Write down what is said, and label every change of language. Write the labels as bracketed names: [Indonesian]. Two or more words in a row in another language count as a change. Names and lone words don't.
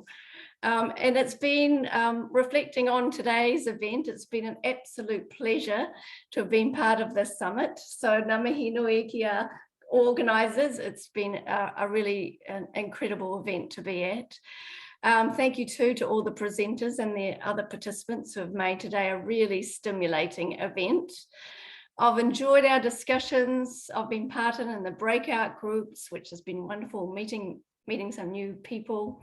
[English] And it's been, reflecting on today's event, it's been an absolute pleasure to have been part of this summit. So [Māori] ngā mihi nui ki a [English] organisers, it's been an incredible event to be at. Thank you too to all the presenters and the other participants who have made today a really stimulating event. I've enjoyed our discussions. I've been part in the breakout groups, which has been wonderful, meeting some new people.